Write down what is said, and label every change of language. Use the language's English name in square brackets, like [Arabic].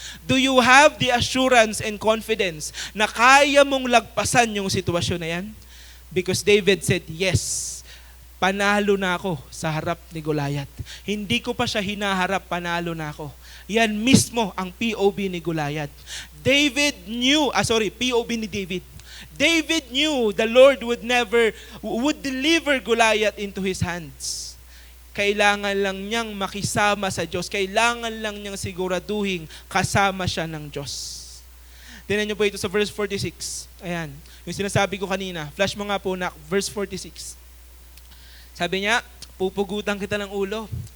[English] Do you have the assurance and confidence [Filipino] na kaya mong lagpasan yung sitwasyon na yan? [English] Because David said, yes, [Filipino] panalo na ako sa harap ni Goliath. Hindi ko pa siya hinaharap, panalo na ako. Yan mismo ang POV ni Goliath. POV ni David. [English] David knew the Lord would deliver Goliath into his hands. [Filipino] Kailangan lang niyang makisama sa Diyos. Kailangan lang niyang siguraduhin kasama siya ng Diyos. Tingnan niyo po ito sa verse 46. Ayan, yung sinasabi ko kanina. Flash mo nga po na verse 46. Sabi niya, pupugutan kita ng ulo.